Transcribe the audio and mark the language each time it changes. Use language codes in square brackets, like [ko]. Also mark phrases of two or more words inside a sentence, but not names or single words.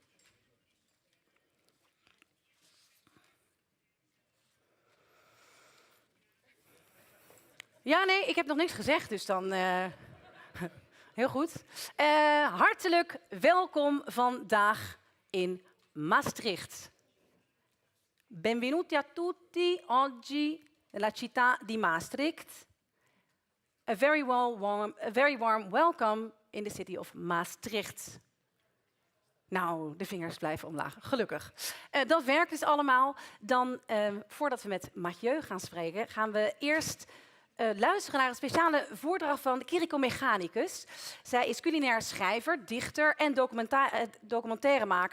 [nl] Ja, nee, ik heb nog niks gezegd, dus dan heel goed. Hartelijk welkom vandaag in Maastricht. [it] Benvenuti a tutti oggi nella città di Maastricht. [en] A very warm welcome in the city of Maastricht. [nl] Nou, de vingers blijven omlaag, gelukkig. Dat werkt dus allemaal. Dan, voordat we met Mathieu gaan spreken, gaan we eerst luisteren naar een speciale voordracht van Kiriko Mechanicus. Zij is culinair schrijver, dichter en documentairemaker.